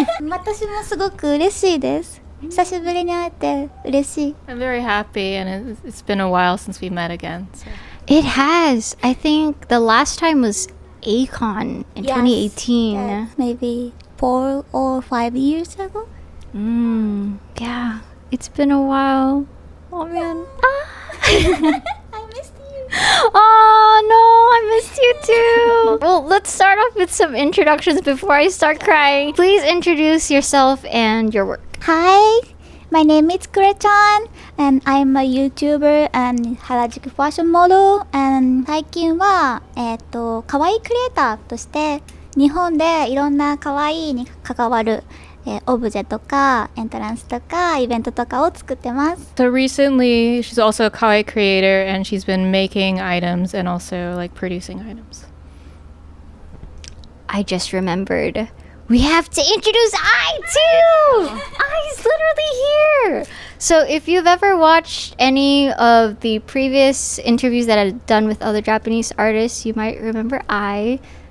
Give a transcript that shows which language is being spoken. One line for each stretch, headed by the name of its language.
Japanese: 私もすごく嬉しいです。久しぶりに会えて嬉しい。
English: I'm very happy, and it's been a while since we met again. So. It has. I think the last time was Acon in 2018. Yes, maybe 4 or 5 years ago. Yeah, it's been a while. Oh man. I missed you. Oh no, I missed you too. Well, let's start off with some introductions before I start crying. Please introduce yourself and your work. Hi, my name is kurechan, and I'm a YouTuber and
Japanese: 原宿ファッションモデル。 and 最近は可愛いクリエイターとして日本でいろんな可愛いに関わるオブジェとかエントランスとかイベントとかを作ってます。
English: So recently, she's also a kawaii creator, and she's been making items and also like producing items. I just remembered. We have to introduce I too! I's literally here! So if you've ever watched any of the previous interviews that I've done with other Japanese artists, you might remember I.